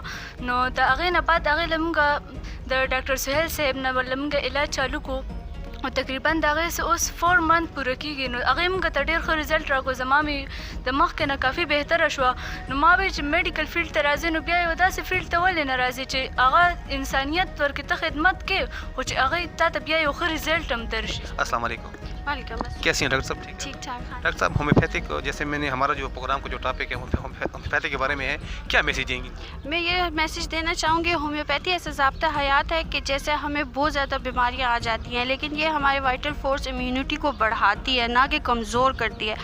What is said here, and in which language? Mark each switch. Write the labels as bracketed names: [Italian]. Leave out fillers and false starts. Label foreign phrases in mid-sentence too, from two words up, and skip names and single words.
[Pashto] نو د هغې نه بعد هغې له موږ د ډاکټر سهیل صاحب نه له موږ علاج چالو کړو او تقریبا د هغې اوس 4 منت پوره کېږي. نو هغې موږ ته ډېر ښه رزلټ راکړو. زما مې د مخکې نه کافي بهتره شوه. نو ما ویل چې میډیکل فیلډ ته راځې نو بیا یو داسې فیلډ ته ولې نه راځې چې هغه انسانیت ورکې ته خدمت کې، خو چې هغې تا ته بیا یو ښه رزلټ هم درشي. [Arabic] السلام علیکم. وعلیکم السلام. [Urdu] کیسے ہیں ڈاکٹر صاحب? ٹھیک ٹھاک. ڈاکٹر صاحب ہومیوپیتھک جیسے میں نے ہمارا جو پروگرام کا جو ٹاپک ہے ہومیوپیتھی کے بارے میں ہے، کیا میسج دیں گی? میں یہ میسج دینا چاہوں گی، ہومیوپیتھی ایسا ضابطہ حیات ہے کہ جیسے ہمیں بہت زیادہ بیماریاں آ جاتی ہیں، لیکن یہ ہمارے [English] vital force [Urdu] امیونٹی کو بڑھاتی ہے، نہ کہ کمزور کرتی ہے.